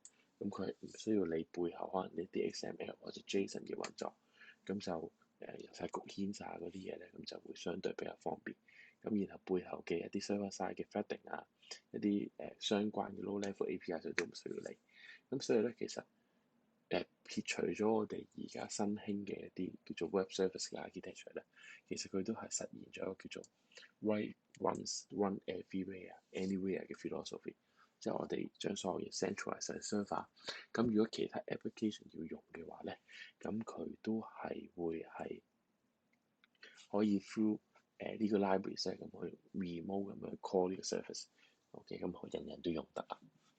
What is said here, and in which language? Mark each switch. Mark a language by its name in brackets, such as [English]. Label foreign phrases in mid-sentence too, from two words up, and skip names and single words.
[Cantonese] 咁佢係唔需要你背後可能呢啲 XML 或者 JSON 嘅運作，咁就由晒局限晒嗰啲嘢咧，咁就會相對比較方便。咁然後背後嘅一啲 [English] server side [Cantonese] 嘅 threading 啊，一啲相關嘅 [English] low level API [Cantonese] 佢都唔需要理。咁所以咧，其實撇除咗我哋而家新興嘅一啲叫做 [English] web service [Cantonese] 嘅 architecture 咧，其實佢都係實現咗一個叫做 [English] write once run everywhere anywhere [Cantonese] 嘅 philosophy， 即係我哋將所有嘢 centralize 喺 server。咁如果其他 application 要用嘅話咧，咁佢都係會係可以 through 呢個 library 咁去 remote 咁樣 call 呢個 service。OK， 咁人人都用得啦。